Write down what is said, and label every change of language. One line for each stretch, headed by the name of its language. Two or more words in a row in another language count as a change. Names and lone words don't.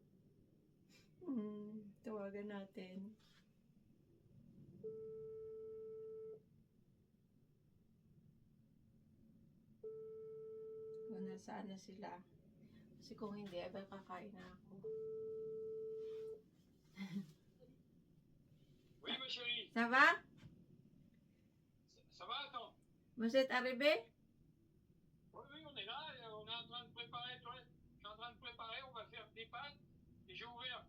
Filipino: Tawagan natin. Kung nasaan na sila. Kasi kung hindi, ay kakain na ako.
French: Oui, ma chérie. Ça va? Ça va, attends. Vous êtes arrivé? Oui, oui, on est là, on est en train de préparer, toi. Je suis en train de préparer, on va faire des pâtes et j'ai ouvert.